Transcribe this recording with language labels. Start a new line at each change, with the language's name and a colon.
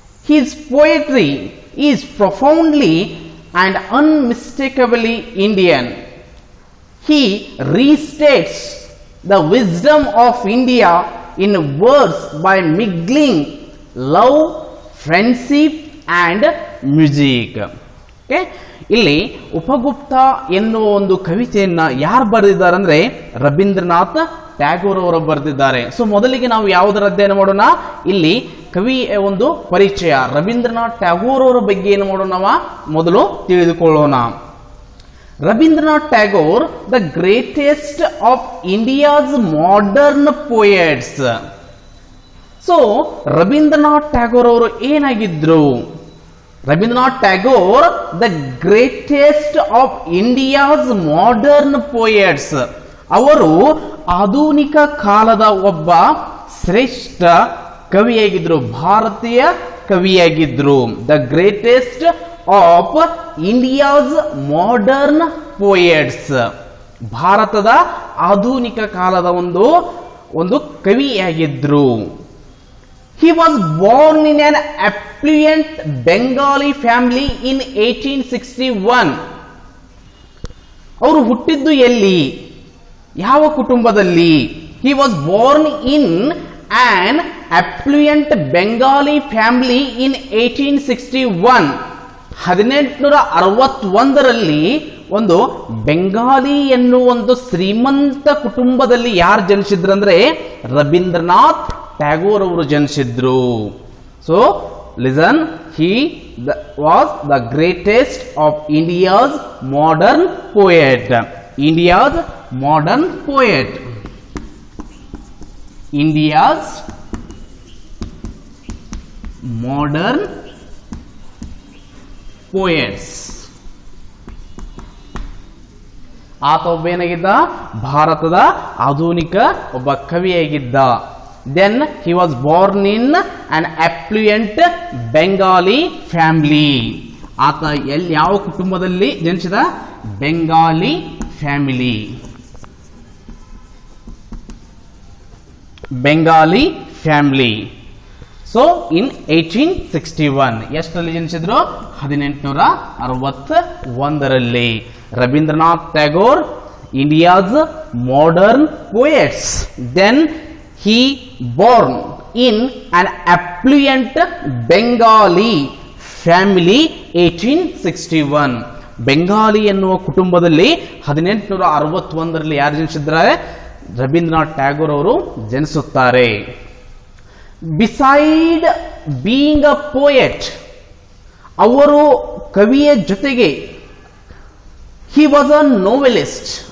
English: His poetry is profoundly and unmistakably Indian. He restates the wisdom of India in words by mingling love, friendship and music.
Kannada: ಇಲ್ಲಿ ಉಪಗುಪ್ತ ಎನ್ನುವ ಒಂದು ಕವಿತೆಯನ್ನ ಯಾರು ಬರೆದಿದ್ದಾರೆ ಅಂದ್ರೆ ರವೀಂದ್ರನಾಥ್ ಟ್ಯಾಗೋರ್ ಅವರು ಬರೆದಿದ್ದಾರೆ. ಸೊ ಮೊದಲಿಗೆ ನಾವು ಯಾವುದರ ಅಧ್ಯಯನ ಮಾಡೋಣ, ಇಲ್ಲಿ ಕವಿಯ ಒಂದು ಪರಿಚಯ, ರವೀಂದ್ರನಾಥ್ ಟ್ಯಾಗೋರ್ ಅವರ ಬಗ್ಗೆ ಏನು ಮಾಡೋಣ ಮೊದಲು ತಿಳಿದುಕೊಳ್ಳೋಣ.
English: Rabindranath Tagore, the greatest of India's modern poets.
Kannada: So Rabindranath Tagore ಅವರು ಏನಾಗಿದ್ರು?
English: Rabindranath Tagore, the greatest of India's modern poets.
Kannada: ಅವರು ಆಧುನಿಕ ಕಾಲದ ಒಬ್ಬ ಶ್ರೇಷ್ಠ ಕವಿಯಾಗಿದ್ರು, ಭಾರತೀಯ ಕವಿಯಾಗಿದ್ರು.
English: the greatest of India's modern poets,
Kannada: ಭಾರತದ ಆಧುನಿಕ ಕಾಲದ ಒಂದು ಕವಿಯಾಗಿದ್ರು.
English: He was born in an affluent Bengali family in 1861.
Kannada: ಅವರು ಹುಟ್ಟಿದ್ದು ಎಲ್ಲಿ, ಯಾವ ಕುಟುಂಬದಲ್ಲಿ?
English: He was born in an affluent Bengali family in 1861.
Kannada: 1861ರಲ್ಲಿ ಒಂದು ಬೆಂಗಾಲಿ ಎನ್ನುವ ಒಂದು ಶ್ರೀಮಂತ ಕುಟುಂಬದಲ್ಲಿ ಯಾರು ಜನಿಸಿದ್ರಂದ್ರೆ ರವೀಂದ್ರನಾಥ್ ಟ್ಯಾಗೋರ್ ಅವರು ಜನಿಸಿದ್ರು.
English: So listen, he was the greatest of India's modern poet. India's modern poet. India's modern poets.
Kannada: ಆತ ಒಬ್ಬ ಏನಾಗಿದ್ದ, ಭಾರತದ ಆಧುನಿಕ ಒಬ್ಬ ಕವಿಯಾಗಿದ್ದ.
English: Then he was born in an affluent Bengali family.
Kannada: ಆತ ಎಲ್ಲಿ ಯಾವ ಕುಟುಂಬದಲ್ಲಿ ಜನಿಸಿದ?
English: Bengali family. Bengali family. So in 1861
Kannada: ಎಷ್ಟರಲ್ಲಿ ಜನಿಸಿದ್ರು? 1861ರಲ್ಲಿ.
English: Rabindranath Tagore, India's modern poets. Then he born in an affluent Bengali family 1861.
Kannada: Bengali ಎನ್ನುವ ಕುಟುಂಬದಲ್ಲಿ 1861ರಲ್ಲಿ ಯಾರು ಜನಿಸಿದ್ದಾರೆ?
English: Rabindranath Tagore
Kannada: ಅವರು ಜನಿಸುತ್ತಾರೆ.
English: beside being a poet,
Kannada: ಅವರು ಕವಿಯ ಜೊತೆಗೆ
English: he was a novelist.